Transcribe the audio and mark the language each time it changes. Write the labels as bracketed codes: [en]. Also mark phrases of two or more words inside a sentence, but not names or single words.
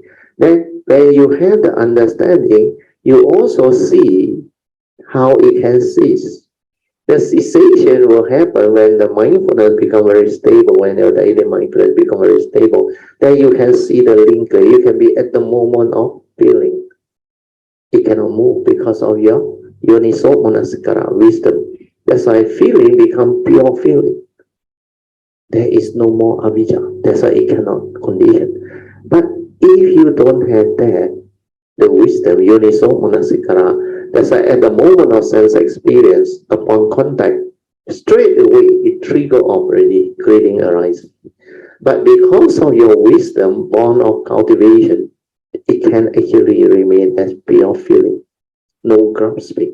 [en] Then when you have the understanding, you also see how it can cease. The cessation will happen when the mindfulness become very stable, when the daily mindfulness become very stable. Then you can see the link. You can be at the moment of feeling. It cannot move because of your [pi] yoniso manasikara, [en] wisdom. That's why feeling become pure feeling. There is no more avijja. That's why it cannot condition. But if you don't have that, the wisdom, [pi] yoniso manasikara, [en] that's why at the moment of sense experience, upon contact, straight away it trigger off already, creating arising. But because of your wisdom, born of cultivation, it can actually remain as pure feeling, no grasping.